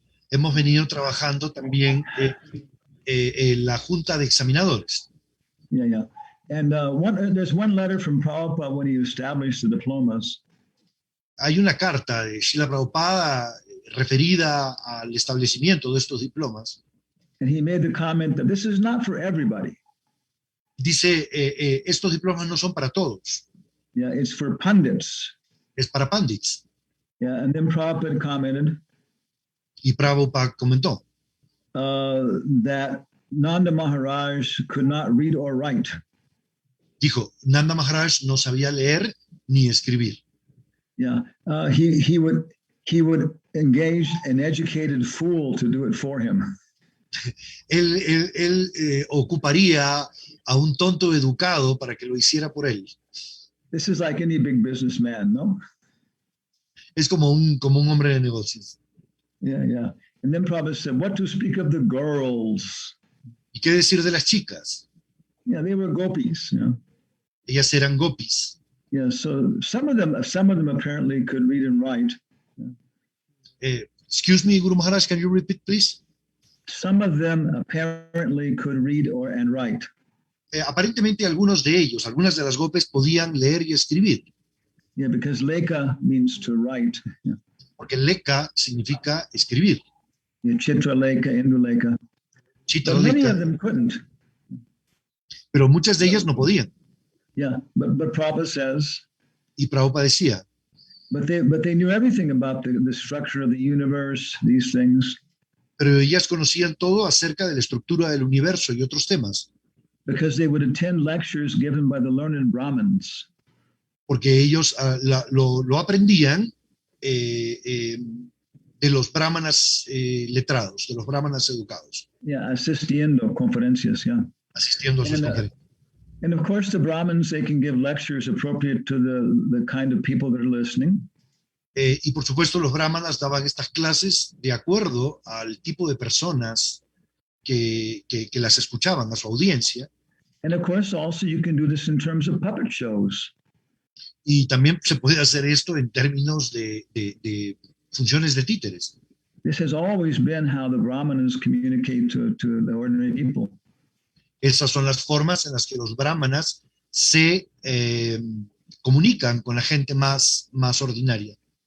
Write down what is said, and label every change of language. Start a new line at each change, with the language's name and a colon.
Spanish: hemos venido trabajando también en la Junta de Examinadores.
English: Yeah. And there's one letter from Prabhupada when he established the diplomas.
Spanish: Hay una carta de Srila Prabhupada referida al establecimiento de estos diplomas.
English: And he made the comment that this is not for everybody.
Spanish: Dice, estos diplomas no son para todos,
English: Yeah, it's for pundits.
Spanish: es para pandits.
English: Yeah, and then Prabhupada commented
Spanish: Y Prabhupada comentó
English: that Nanda Maharaj could not read or write.
Spanish: Dijo, Nanda Maharaj no sabía leer ni escribir.
English: Yeah, he would engage an educated fool to do it for him.
Spanish: Él ocuparía a un tonto educado para que lo hiciera por él.
English: This is like any big businessman, no?
Spanish: Es como un hombre de negocios.
English: Yeah. And then Prabhupada said, what to speak of the girls?
Spanish: ¿Y qué decir de las chicas?
English: Yeah, they were gopis, you know.
Spanish: Ellas eran gopis.
English: Yeah, so some of them apparently could read and write. Excuse me, Guru Maharaj, can you repeat, please? Some of them apparently could read and write.
Spanish: Aparentemente algunos de ellos, algunas de las gopis podían leer y escribir.
English: Yeah, because leka means to write. Yeah.
Spanish: Porque leka significa escribir.
English: Yeah, Chitra leka, Indra leka.
Spanish: Chitra
English: But many
Spanish: leka,
English: of them couldn't.
Spanish: pero muchas de ellas no podían.
English: Yeah, but Prabhupada says,
Spanish: Y Prabhupada decía,
English: but they knew everything about the structure of the universe, these things,
Spanish: pero ellas conocían todo acerca de la estructura del universo y otros temas,
English: because they would attend lectures given by the learned Brahmins.
Spanish: porque ellos lo aprendían de los brahmanas letrados, de los brahmanas educados, Yeah, asistiendo conferencias, yeah. asistiendo a sus
English: And,
Spanish: conferencias.
English: And of course, the Brahmins, they can give lectures appropriate to the kind of people that are listening.
Spanish: Y por supuesto los brahmanas daban estas clases de acuerdo al tipo de personas que las escuchaban, a su audiencia.
English: And of course, also you can do this in terms of puppet shows.
Spanish: Y también se puede hacer esto en términos de funciones de títeres.
English: This has always been how the Brahmanas communicate to the ordinary people.
Spanish: Esas son las formas en las que los brahmanas se comunican con la gente más ordinaria,